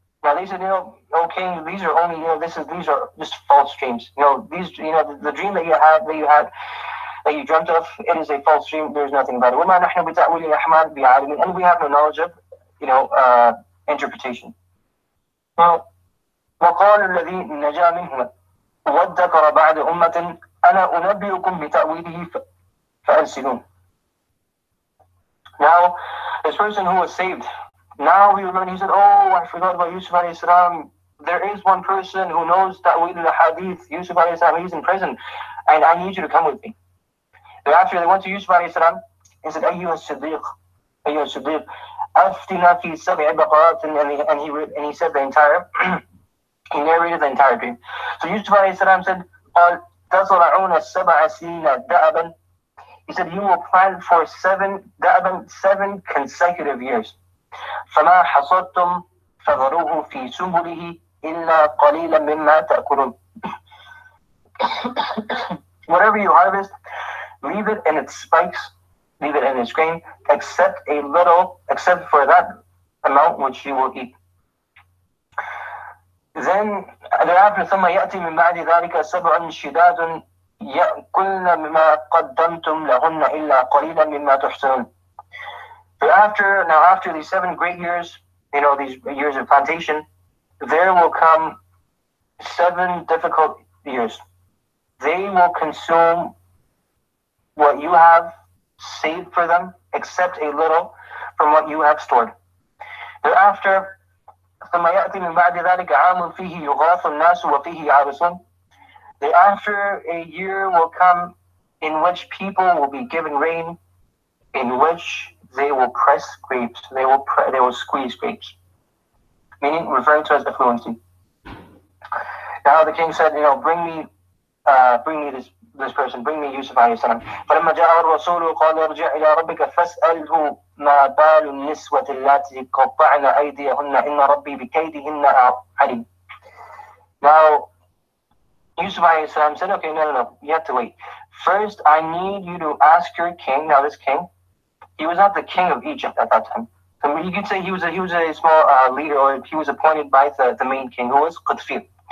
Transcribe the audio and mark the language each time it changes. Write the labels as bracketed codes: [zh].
[en] Now they said, O king, these are only, these are just false dreams. The dream that you dreamt of, it is a false dream. There's nothing about it. [ar] وما نحن بتأويل الأحلام بعالمين, [en] and we have no knowledge of, interpretation. Now, [ar] وقال الذي نجا منهما وادكر بعد أمة أنا أنبئكم بتأويله فأرسلون. [en] Now, this person who was saved, now he remembered, he said, oh, I forgot about Yusuf alayhi salam. There is one person who knows ta'wil al-hadith. Yusuf alayhi salam, he's in prison, and I need you to come with me. Thereafter, they went to Yusuf alayhi salam and said, [ar] أيها الصديق, أفتنا في 7 بقرات, [en] and he said the entire, he narrated the entire dream. So Yusuf alayhi salam said, [ar] قال تزرعون 7 سنين دأبا. [en] He said, you will plant for 7 consecutive years. [ar] فما حصدتم فذروه في سنبله إلا قليلا مما تأكلون. [en] Whatever you harvest, leave it in its spikes, leave it in its grain, except for that amount which you will eat. Then thereafter, [ar] ثم يأتي من بعد ذلك 7 شداد يأكلن مما قدمتم لهن إلا قليلا مما تحسنون. [en] After these 7 great years, these years of plantation, there will come 7 difficult years. They will consume what you have saved for them, except a little from what you have stored. Thereafter, [ar] ثم يأتي من بعد ذلك عام فيه يغاث الناس وفيه يعرسون. [en] Thereafter, a year will come in which people will be given rain, in which they will press grapes, they will squeeze grapes, meaning referring to as affluency. Now the king said, bring me this person, bring me Yusuf alayhi salam. [ar] فلما جاء الرسول قال ارجع إلى ربك فاسأله ما بال النسوة اللاتي قطعن أيديهن إن ربي بكيدهن عليم. [en] Now Yusuf alayhi salam said, okay, no, you have to wait. First, I need you to ask your king. Now this king, he was not the king of Egypt at that time. So you could say he was a small leader, or he was appointed by the main king, who was Qutfir.